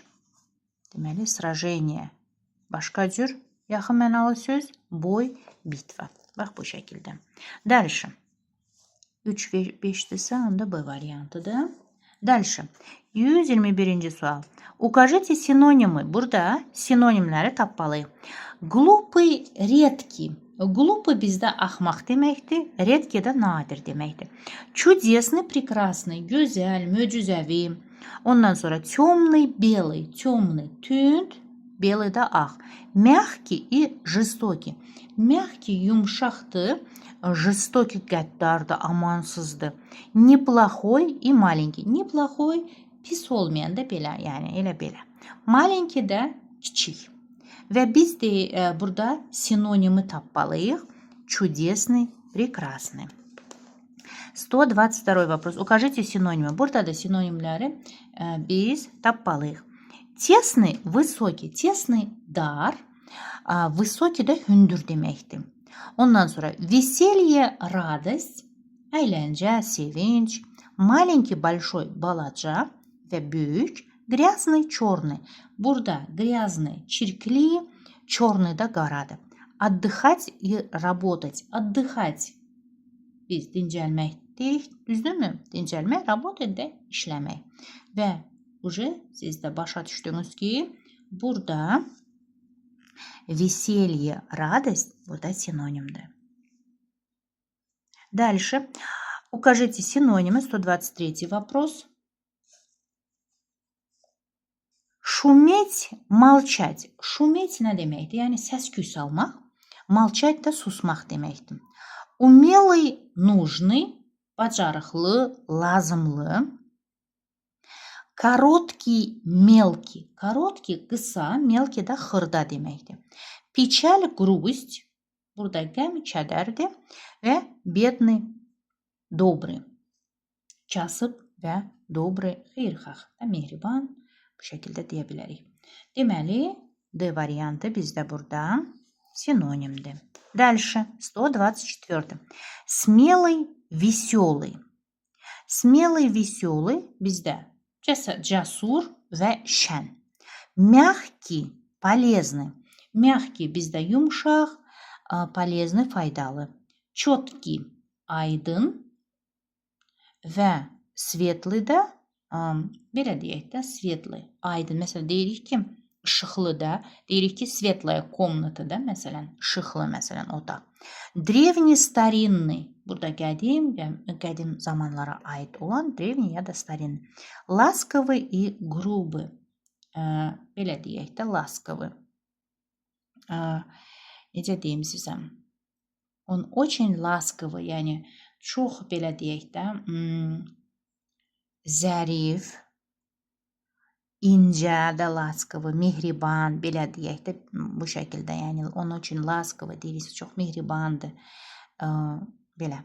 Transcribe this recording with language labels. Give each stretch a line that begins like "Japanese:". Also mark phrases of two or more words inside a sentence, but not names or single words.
Azerbaijani: Deməli, sражение başqa cür yaxın mənalı söz,
Russian: бой, битва.
Azerbaijani: Bax bu şəkildə. Dəlişə. 3 və 5-dirsə, onda B variantıdır. Dəlişə. 121-ci sual.
Russian: Укажите синонимы.
Azerbaijani: Burada sinonimləri tapmalıyıq.
Russian: Глупый, редкий.
Azerbaijani: Глупый bizdə axmaq deməkdir. Редкий də nadir deməkdir.
Russian: Чудесный, прекрасный,
Azerbaijani: gözəl, möcüzəvi. Ondan sonra
Russian: темный, белый, темный,
Azerbaijani: tünd, белый da ağ.
Russian: Мягкий и жестокий.
Azerbaijani: Mягкий yumşaqdır, жестокий qəddardır, amansızdır.
Russian: Неплохой и маленький.
Azerbaijani: Неплохой pis olmayan da belə, yəni elə belə. Маленький də kiçik. Və biz də burada sinonimi tapmalıyıq.
Russian: Чудесный, прекрасный. 122 вопрос. Укажите синонимы.
Azerbaijani: Burada da sinonimləri biz tapmalıyıq.
Russian: Тесный, высокий.
Azerbaijani: Тесный dar, высокий də hündür deməkdir. Ondan sonra
Russian: веселье, радость,
Azerbaijani: əyləncə, sevinç.
Russian: Маленький, большой,
Azerbaijani: balaca və böyük.
Russian: Грязный, черный.
Azerbaijani: Burada грязный, çirkli, черный da qaradır.
Russian: Отдыхать и работать.
Azerbaijani: Отдыхать biz dincəlmək deyirik, düzdürmü? Dincəlmək, работать də işləmək. Və siz də başa düşdünüz ki, burada
Russian: веселье, радость
Azerbaijani: burada синонимdir.
Russian: Дальше. Укажите синонимы. 123 вопрос. Шуметь, молчать.
Azerbaijani: Шуметь nə deməkdir? Yəni səs-küy salmaq. Молчать da susmaq deməkdir.
Russian: Умелый, нужный,
Azerbaijani: bacarıqlı, lazımlı.
Russian: Короткий, мелкий. Короткий,
Azerbaijani: qısa, mелкий da xırda deməkdir.
Russian: Печаль, грусть.
Azerbaijani: Burada qəm, kədərdir. Və
Russian: бедный, добрый.
Azerbaijani: Kasıb və добрый, xeyirxah, mehriban. Bu şəkildə deyə bilərik. Deməli, D variantı bizdə burada sinonimdir.
Russian: Дальше. 124. Смелый, веселый. Смелый, веселый
Azerbaijani: bizdə cəsur və şən. Mягкий, полезный. Mягкий bizdə yumşaq, полезный, faydalı. Четкий, aydın və svetli də belə deyək də svetli, aydın. Məsələn, deyirik ki, işıqlı da, deyirik ki,
Russian: светлая комната
Azerbaijani: da, məsələn, işıqlı, məsələn, otaq.
Russian: Древний, старинный.
Azerbaijani: Burada qədim zamanlara aid olan древний ya da старинный.
Russian: Ласковый и грубый.
Azerbaijani: Belə deyək də, ласковый. Necə deyim sizə?
Russian: Он очень ласковый,
Azerbaijani: yəni çox belə deyək də, zərif, incə də laskavı, mehriban, belə deyək də bu şəkildə, yəni onun üçün laskavı deyirik, çox mehribandır. Belə.